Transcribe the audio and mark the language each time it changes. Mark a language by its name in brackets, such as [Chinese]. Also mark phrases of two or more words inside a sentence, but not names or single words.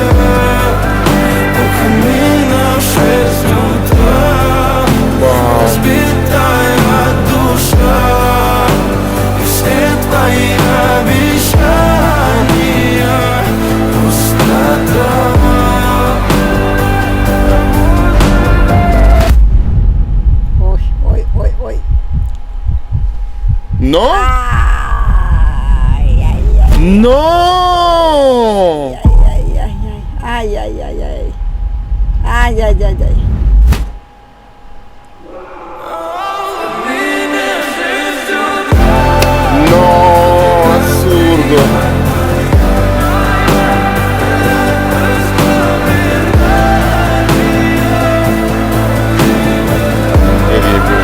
[Russian] У камина в 6 утра разбитая душа. И все твои обещания пустота. Ой, ой, ой, ой. [Italian] No? Ay, ay, ay, No! ay, ay, ay, ay, ay, ay. Ay, ay, ay, ay. No, assurdo. Terribile.